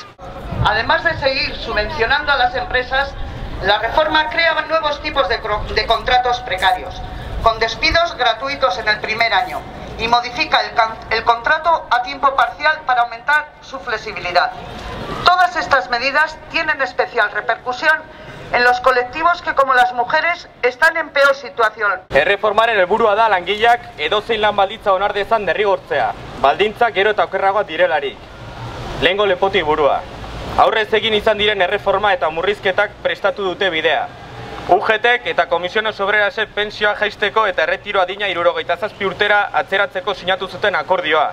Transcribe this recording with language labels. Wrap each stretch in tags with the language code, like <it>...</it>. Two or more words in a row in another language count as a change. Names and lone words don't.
<es>Además de seguir subvencionando a las empresas, la reforma crea nuevos tipos de contratos precarios, con despidos gratuitos en el primer año y modifica el contrato a tiempo parcial para aumentar su flexibilidad. Todas estas medidas tienen especial repercusión en los colectivos que, como las mujeres, están en peor situación.</es> <eu>Erreformaren helburua da langileak edozein lan baldintza onar dezan derrigortzea, baldintzak gero eta okerragoak direlarik. Lehengo lepotik burua. Aurrez egin izan diren erreforma eta murrizketak prestatu dute bidea. UGTek eta Komisiones Obrerasek pentsioa jaisteko eta erretiro adina 67 urtera atzeratzeko sinatu zuten akordioa.</eu>